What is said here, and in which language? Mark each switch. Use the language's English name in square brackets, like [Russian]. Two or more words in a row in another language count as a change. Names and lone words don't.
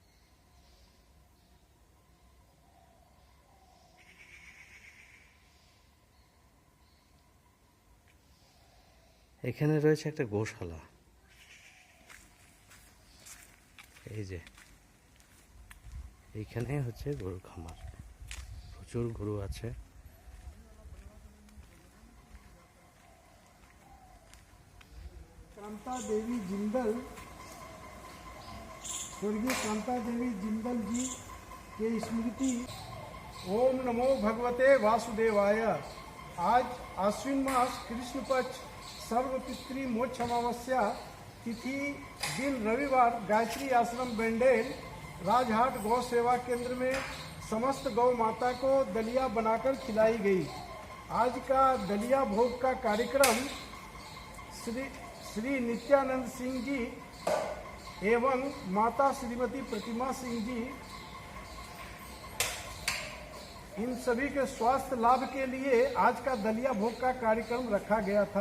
[Bangla] এখানে রয়েছে একটা গোশালা। এই যে এইখানে হচ্ছে গরুর খামার, প্রচুর গরু আছে। [Hindi] कांता देवी जिंदल, स्वर्गीय कांता देवी जिंदल जी के स्मृति। [Sanskrit] ओम नमो भगवते वासुदेवाय। [Hindi] आज आश्विन मास कृष्ण पक्ष सर्वपितृ मोक्ष अमावस्या तिथि, दिन रविवार, गायत्री आश्रम बेंडेल राजहाट गौ सेवा केंद्र में समस्त गौ माता को दलिया बनाकर खिलाई गई। आज का दलिया भोग का कार्यक्रम श्री नित्यानंद सिंह जी एवं माता श्रीमती प्रतिमा सिंह जी, इन सभी के स्वास्थ्य लाभ के लिए आज का दलिया भोग का कार्यक्रम रखा गया था।